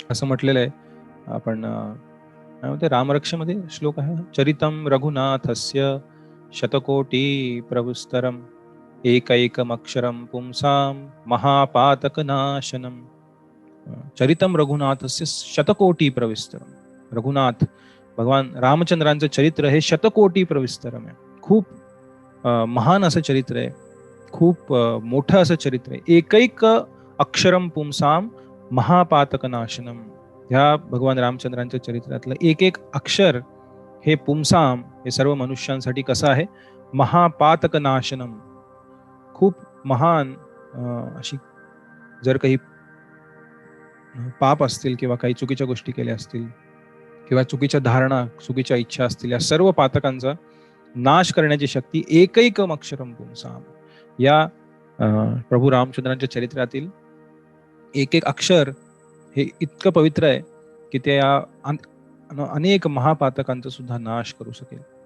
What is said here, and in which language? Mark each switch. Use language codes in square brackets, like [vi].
[mr] असं म्हटलेलं आहे आपण रामरक्षेमध्ये श्लोक आहे, [sa] चरितम रघुनाथस्य शतकोटी प्रविस्तरम एकैकमक्षरम पुंसाम महापातकनाशनम. चरितम रघुनाथस्य शतकोटी प्रविस्तरम. [mr] रघुनाथ भगवान रामचंद्रांचं चरित्र हे शतकोटी प्रविस्तरम आहे, खूप महान असं चरित्र आहे, खूप मोठं असं चरित्र आहे. [sa] एकैक अक्षरम पुंसाम महापातकनाशनम. [mr] ह्या भगवान रामचंद्रांच्या चरित्रातलं एक एक अक्षर हे पुंसाम, हे सर्व मनुष्यांसाठी कसं आहे, महापातकनाशनम, खूप महान अशी जर काही पाप असतील किंवा काही चुकीच्या गोष्टी केल्या असतील किंवा चुकीच्या धारणा, चुकीच्या इच्छा असतील, या सर्व पातकांचा नाश करण्याची शक्ती [sa] एकैकम अक्षरम पुंसाम, [mr] या प्रभू रामचंद्रांच्या चरित्रातील एक एक अक्षर हे इतकं पवित्र आहे की ते अनेक महापातकांचा सुद्धा नाश करू शकेल.